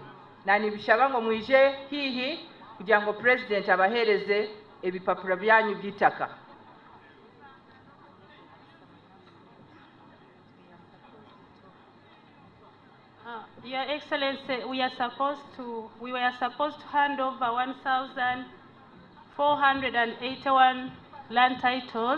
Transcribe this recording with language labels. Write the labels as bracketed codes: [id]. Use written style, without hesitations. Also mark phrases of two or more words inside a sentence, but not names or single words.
[nyn] Na nibishaba ngo mwije hihi kugira ngo President abahereze ebipapuro byanyu by'itaka. [en] Your Excellency, we were supposed to hand over 1,481 land titles.